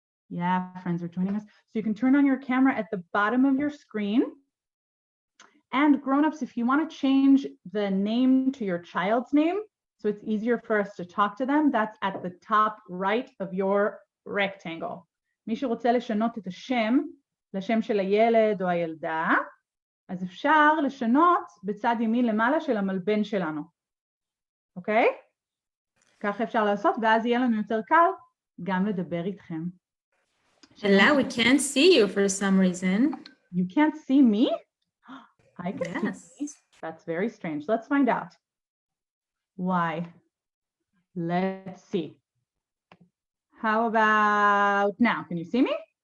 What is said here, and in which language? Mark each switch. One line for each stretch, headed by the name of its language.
English: Yeah, friends are joining us. So you can turn on your camera at the bottom of your screen. And grown-ups, if you want to change the name to your child's name, so it's easier for us to talk to them, that's at the top right of your rectangle.
Hebrew: מי שרוצה לשנות את השם, לשם של הילד או הילדה, אז אפשר לשנות בצד ימין למעלה של המלבן שלנו. אוקיי? ככה אפשר לעשות, ואז יהיה לנו יותר קל גם לדבר איתכם.
English: Ella, we can't see you for some reason. You can't see me? I can Yes. see me. That's very strange. Let's find out. Why? Let's see. How about now? Can you see me?